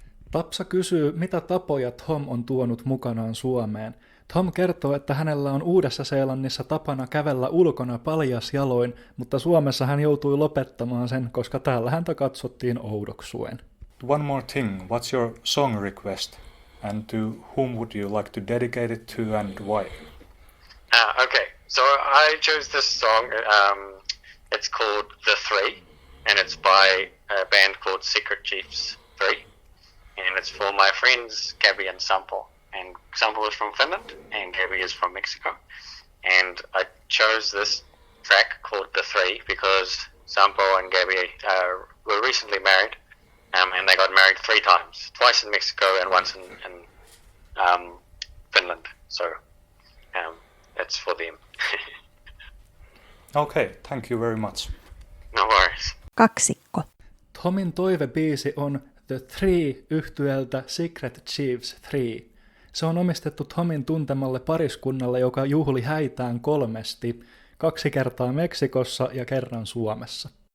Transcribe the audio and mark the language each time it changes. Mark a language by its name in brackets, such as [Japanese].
[Finnish] Tapsa kysyy, mitä tapoja Thom on tuonut mukanaan Suomeen. Thom kertoo, että hänellä on Uudessa-Seelannissa tapana kävellä ulkona paljasjaloin, mutta Suomessa hän joutui lopettamaan sen, koska täällä häntä katsottiin oudoksuen. [English] One more thing, what's your song request? And to whom would you like to dedicate it to and why? Okay, so I chose this song. It's called The Three, and it's by a band called Secret Chiefs 3. And it's for my friends Gabby and Sampo. And Sampo is from Finland, and Gabby is from Mexico. And I chose this track called The Three because Sampo and Gabby were recently married, and they got married 3 times, twice in Mexico and once in Finland. So it's for them. Okay, thank you very much. No worries. [Finnish] Kaksikko. Thomin toivebiisi on The Three yhtyeeltä Secret Chiefs 3. Se on omistettu Thomin tuntemalle pariskunnalle, joka juhli häitään 3, 2 kertaa Meksikossa ja kerran Suomessa.